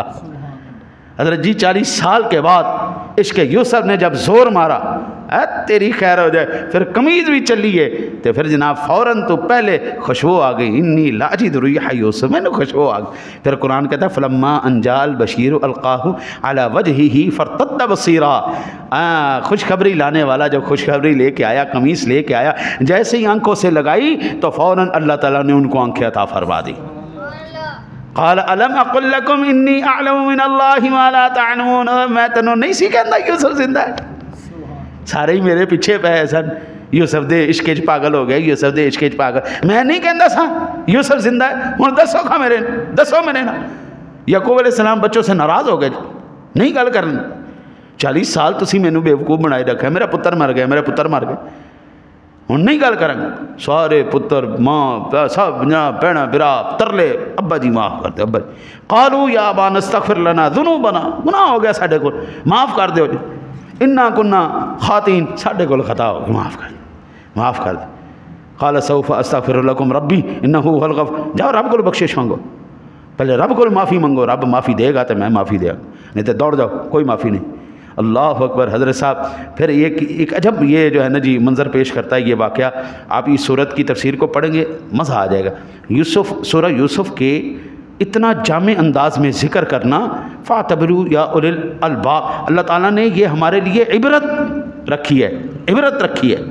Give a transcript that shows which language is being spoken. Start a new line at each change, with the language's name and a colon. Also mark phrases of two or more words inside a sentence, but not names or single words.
Urdu: حضرت جی 40 سال کے بعد عشق یوسف نے جب زور مارا، تیری خیر ہو جائے، پھر قمیض بھی چلی ہے، تو پھر جناب فوراً تو پہلے خوشبو آ گئی,
Arabic: إني لأجد ريح يوسف,
Urdu: میں نے خوشبو آ گئی. پھر قرآن کہتا ہے
Arabic: فلما أن جاء بشير ألقاه على وجهه فارتد بصيرا,
Urdu: خوشخبری لانے والا جب خوشخبری لے کے آیا، قمیض لے کے آیا، جیسے ہی آنکھوں سے لگائی تو فوراً اللہ تعالیٰ نے ان کو آنکھیں عطا فرما دی.
Arabic: قال ألم أقل لكم إني أعلم من الله ما لا تعلمون,
Punjabi: ਮੈਂ ਤੈਨੂੰ ਨਹੀਂ ਸੀ ਕਹਿੰਦਾ ਯੂਸੁਫ਼ ਜ਼ਿੰਦਾ ਹੈ। ਸਾਰੇ ਹੀ ਮੇਰੇ ਪਿੱਛੇ ਪੈ ਸਨ, ਯੂਸੁਫ਼ ਦੇ ਇਸ਼ਕ ਚ ਪਾਗਲ ਹੋ ਗਏ, ਯੂਸੁਫ਼ ਦੇ ਇਸ਼ਕ ਚ ਪਾਗਲ, ਮੈਂ ਨਹੀਂ ਕਹਿੰਦਾ ਸਾ ਯੂਸੁਫ਼ ਜ਼ਿੰਦਾ ਹੈ, ਹੁਣ ਦੱਸੋ ਖਾਂ ਮੇਰੇ, ਦੱਸੋ ਮੇਰੇ ਨਾ।
Urdu: یعقوب علیہ السلام بچوں سے ناراض ہو گئے,
Punjabi: ਨਹੀਂ ਗੱਲ ਕਰਨੀ। 40 ਸਾਲ ਤੁਸੀਂ ਮੈਨੂੰ ਬੇਵਕੂਫ ਬਣਾਏ ਰੱਖਿਆ, ਮੇਰਾ ਪੁੱਤਰ ਮਰ ਗਿਆ, ਮੇਰਾ ਪੁੱਤਰ ਮਰ ਗਿਆ, ਹੁਣ ਨਹੀਂ ਗੱਲ ਕਰਾਂਗੇ। ਸਾਰੇ ਪੁੱਤਰ ਮਾਂ ਸਭ ਭੈਣਾਂ ਬਿਰਾ ਤਰਲੇ, ਅੱਬਾ ਜੀ ਮਾफ़ ਕਰ ਦਿਓ, ਅੱਬਾ ਜੀ।
Arabic: قالوا یا ابا نستغفر لنا ذنوبنا,
Punjabi: ਗੁਨਾਹ ਹੋ ਗਿਆ ਸਾਡੇ ਕੋਲ, ਮਾफ़ ਕਰ ਦਿਓ ਜੀ।
Arabic: انا كنا خاطئین,
Punjabi: ਸਾਡੇ ਕੋਲ ਖਤਾ ਹੋ ਗਈ, ਮਾफ़ ਕਰ ਦਿਓ, ਮਾफ़ ਕਰ ਦਿਓ۔
Arabic: قال سوف استغفر لكم ربی انه هو الغفور,
Urdu: جاؤ رب کو بخشش مانگو, پہلے رب کو معافی مانگو, رب معافی دے گا تو میں معافی دے گا, نہیں تو دوڑ جاؤ, کوئی معافی نہیں۔
Arabic: اللہ اکبر۔
Urdu: حضرت صاحب پھر ایک عجب یہ جو ہے نا جی منظر پیش کرتا ہے یہ واقعہ، آپ اس صورت کی تفسیر کو پڑھیں گے مزہ آ جائے گا۔ یوسف، سورہ یوسف کے اتنا جامع انداز میں ذکر کرنا،
Arabic: فاعتبروا یا اولی الالباب،
Urdu: اللہ تعالیٰ نے یہ ہمارے لیے عبرت رکھی ہے، عبرت رکھی ہے۔